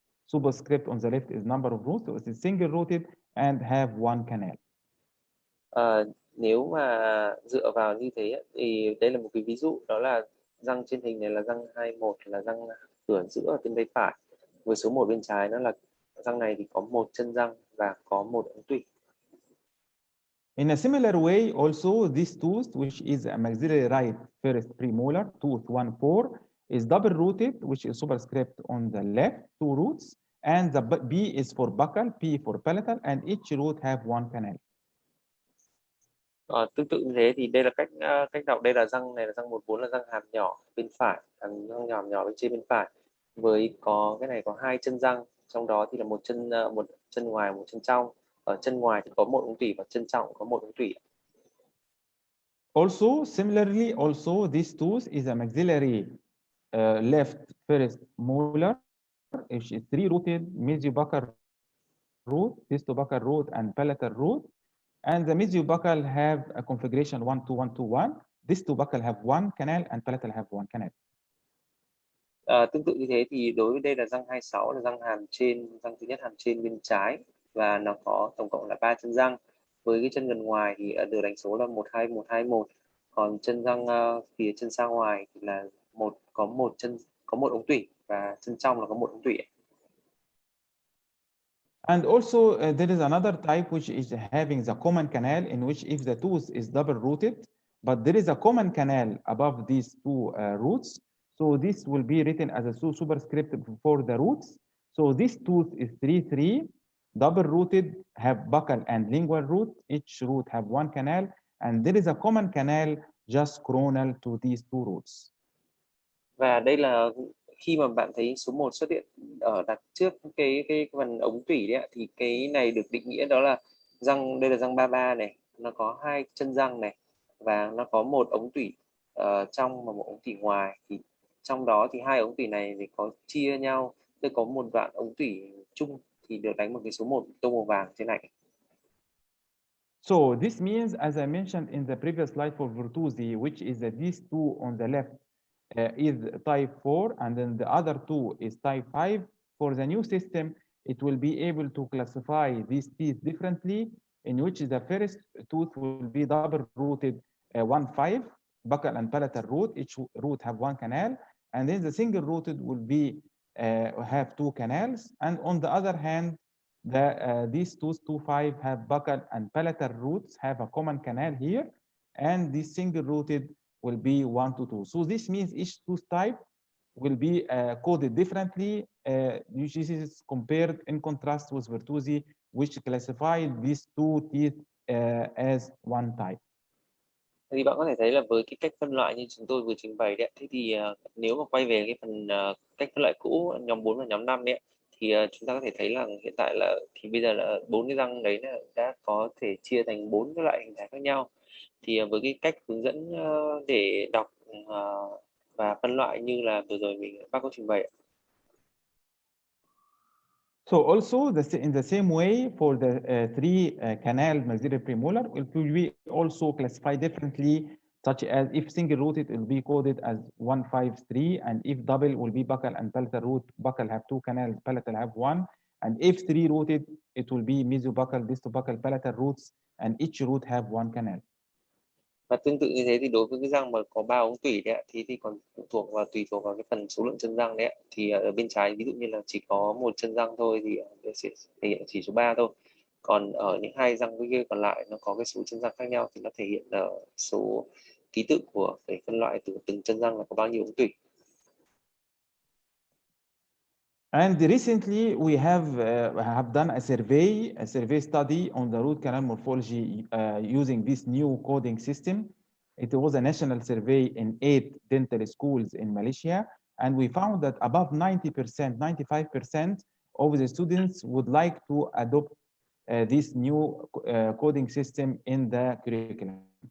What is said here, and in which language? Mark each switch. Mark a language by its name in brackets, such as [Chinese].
[English] Superscript on the left is number of roots, so it's single rooted and have one canal. [Vietnamese] Nếu mà dựa vào như thế thì đây là một cái ví dụ, đó là răng trên hình này là răng 21, là răng cửa giữa ở bên tay phải, với số 1 bên trái nó là răng này thì có một chân răng và có một ống tủy. [English] In a similar way, also this tooth, which is a maxillary right first premolar, tooth 14, is double rooted, which is superscript on the left, 2 roots, and the B is for buccal, P for palatal, and each root have one canal. [Vietnamese] Tương tự như thế thì đây là cách đọc. Đây là răng này là răng 14, là răng hàm nhỏ bên phải, răng hàm nhỏ bên trên bên phải, với cái này có 2 chân răng, trong đó thì là một chân ngoài, một chân trong. Ở chân ngoài thì có một ống tủy và chân trong có một ống tủy. [English] Also, similarly, also this tooth is a maxillary left first molar, which is 3 rooted mesiobuccal root, distobuccal root, and palatal root. And the mesiobuccal have a configuration 1 2 1 2 1. Distobuccal have one canal and palatal have one canal. [Vietnamese] Tương tự như thế thì đối với đây là răng 26, là răng hàm trên, răng thứ nhất hàm trên bên trái, và nó có tổng cộng là 3 chân răng, với cái chân gần ngoài thì được đánh số là 12121, còn chân răng phía chân xa ngoài thì là có một ống tủy, và chân trong là có một ống tủy. [English] And also there is another type which is having the common canal, in which if the tooth is double rooted, but there is a common canal above these 2 roots, so this will be written as a superscript for the roots. So this tooth is 3 double rooted, have buccal and lingual root, each root have one canal, and there is a common canal just coronal to these 2 roots. [Vietnamese] Và đây là khi mà bạn thấy số 1 xuất hiện ở đặt trước cái phần ống tủy đấy, thì cái này được định nghĩa đó là đây là răng 33 này, nó có 2 chân răng này, và nó có một ống tủy trong và một ống tủy ngoài. Thì trong đó thì 2 ống tủy này thì có chia nhau, tôi có một đoạn ống tủy chung thì được đánh một cái số 1 tô màu vàng trên này. [English] So this means, as I mentioned in the previous slide for Virtusi, which is that these 2 on the left is type 4, and then the other 2 is type 5. For the new system, it will be able to classify these teeth differently, in which the first tooth will be double rooted 1-5, buccal and palatal root, each root have one canal, and then the single rooted will be have 2 canals, and on the other hand, these tooth 2-5 have buccal and palatal roots have a common canal here, and this single rooted will be 1 to 2. So this means each tooth type will be coded differently. This is compared in contrast with Virtusi, which classified these 2 teeth as one type. [Vietnamese] Thì bạn có thể thấy là với cái cách phân loại như chúng tôi vừa trình bày đấy, thế thì nếu mà quay về cái phần cách phân loại cũ nhóm 4 và nhóm 5 đấy, thì chúng ta có thể thấy là hiện tại là thì bây giờ là 4 cái răng đấy là đã có thể chia thành 4 cái loại hình thái khác nhau. Thì với cái cách hướng dẫn để đọc và phân loại như là vừa rồi bác có trình bày. [English] So also in the same way for the three canal maxillary premolar, it will be also classified differently, such as if single rooted, it will be coded as 153, and if double will be buccal and palatal root. Buccal have two canals, palatal have one, and if three rooted, it will be mesobuccal, distobuccal, palatal roots, and each root have one canal. [Vietnamese] Và tương tự như thế thì đối với cái răng mà có 3 ống tủy đấy thì còn tùy thuộc vào cái phần số lượng chân răng đấy thì ở bên trái ví dụ như là chỉ có một chân răng thôi thì sẽ thể hiện chỉ số 3 thôi. Còn ở những hai răng bên kia còn lại nó có cái số chân răng khác nhau thì nó thể hiện ở số ký tự của cái phân loại từ từng chân răng là có bao nhiêu ống tủy. [English] And recently we have done a survey study on the root canal morphology using this new coding system. It was a national survey in 8 dental schools in Malaysia, and we found that above 90%, 95% of the students would like to adopt this new coding system in the curriculum.